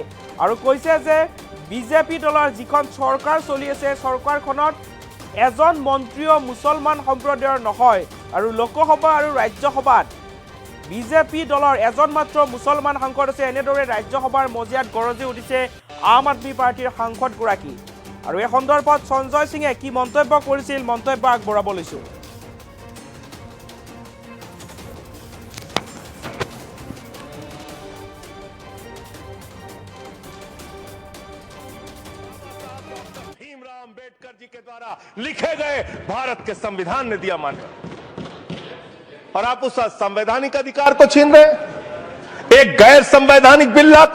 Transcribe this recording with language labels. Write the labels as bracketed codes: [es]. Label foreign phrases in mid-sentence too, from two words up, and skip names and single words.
[as] আৰু কৈছে যে বিজেপি দলৰ যিখন চৰকাৰ চলি আছে, চৰকাৰখনত এজন মন্ত্ৰীও মুছলমান সম্প্ৰদায়ৰ নহয়। আৰু লোকসভা আৰু ৰাজ্যসভাত বিজেপি দলৰ এজন মাত্ৰ মুছলমান সাংসদ আছে। এনেদৰে ৰাজ্যসভাৰ মজিয়াত গৰজি উঠিছে আম আদমি পাৰ্টিৰ সাংসদগৰাকী। আৰু এই সন্দৰ্ভত সঞ্জয় সিঙে কি মন্তব্য কৰিছিল, মন্তব্য আগবঢ়াব লৈছো। [hi] अम्बेडकर जी के द्वारा लिखे गए भारत के संविधान ने दिया मान्यता, और आप उस संवैधानिक अधिकार को छीन रहे हैं एक गैर संवैधानिक बिल लाके।